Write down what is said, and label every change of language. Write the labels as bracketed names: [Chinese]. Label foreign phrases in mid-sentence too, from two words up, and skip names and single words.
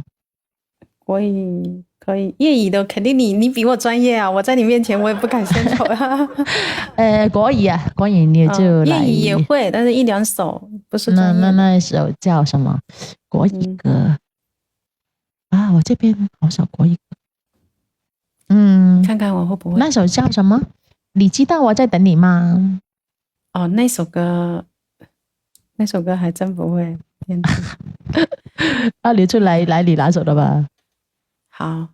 [Chinese] 國語可以，粵語的肯定你比我專業啊！我在你面前我也不敢獻醜啊。國語啊，國語你就來。粵語也會，但是一兩首不是。那首叫什麼？國語歌啊，我這邊好少國語歌。看看我會不會。那首叫什麼？你知道我在等你嗎？哦，那首歌還真不會。啊，你就來你拿手的吧。好，